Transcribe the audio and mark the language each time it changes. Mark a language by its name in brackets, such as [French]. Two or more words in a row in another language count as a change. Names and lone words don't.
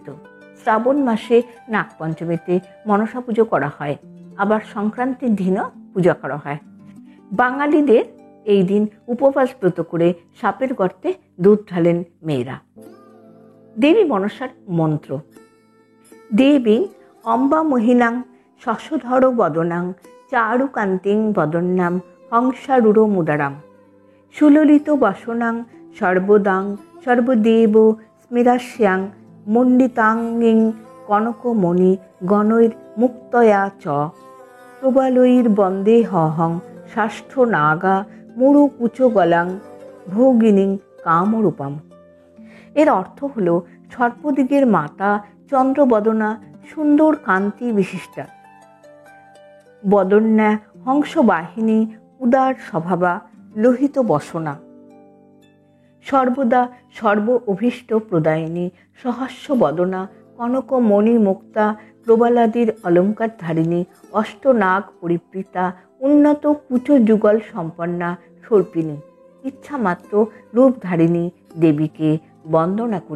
[Bangla] শ্রাবণ মাসে নাগপঞ্চমীতে মনসা পুজো করা হয়, আবার সংক্রান্তির দিনও পূজা করা হয়। বাঙালিদের এই দিন উপবাস ব্রত করে সাপের গর্তে দুধ ঢালেন মেয়েরা। দেবী মনসার মন্ত্র: [Sanskrit] দেবী অম্বা মহিনাং শশধর বদনাং চারুকান্তিং বদন্যাম হংসারূঢ় মুদারাম সুললিত বাসনাং সর্বদাং সর্বদেব স্মিরাস্যাং মণ্ডিতাঙ্গিং কনকমণি গণৈর মুক্তয়া চ প্রবালৈর বন্দে হহং ষষ্ঠ নাগা মুরু কুচ গলাং ভোগিনীং কামরূপাম। [Bangla] এর অর্থ হল সর্পদিগের মাতা, চন্দ্রবদনা, সুন্দর কান্তি বিশিষ্টা, বদন্যা, হংসবাহিনী, উদার স্বভাবা, লোহিত বসনা, সর্বদা সর্ব অভীষ্ট প্রদায়িনী, সহস্য বদনা, কনক মণি মুক্তা, প্রবালাদির অলঙ্কার ধারিণী, অষ্টনাগ পরিবৃতা, উন্নত কুচ যুগল সম্পন্না সর্পিনী, ইচ্ছামাত্র রূপধারিণী দেবীকে বন্দনা করি।